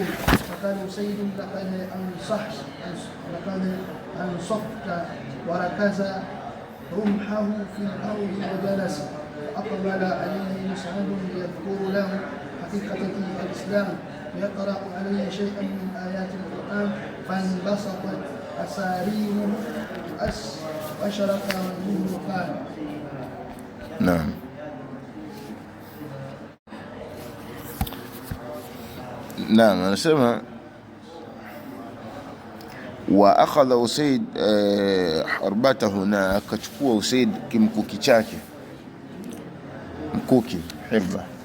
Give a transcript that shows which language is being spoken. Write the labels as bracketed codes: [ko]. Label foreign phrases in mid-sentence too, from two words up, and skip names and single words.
[ar] فقال سيد، لقد أنصفت، وركز رمحه في الأرض وجلس، فأقبل عليه مصعب ليذكر له حقيقة الإسلام، ويقرأ عليه شيئا من آيات القرآن، فانبسطت أساريره وأشرق وجهه وقال. نعم. [sw] Naam, anasema [ar] وأخذ أسيد حربته, [sw] na akachukua Usaid kimkuki chake, mkuki hibba.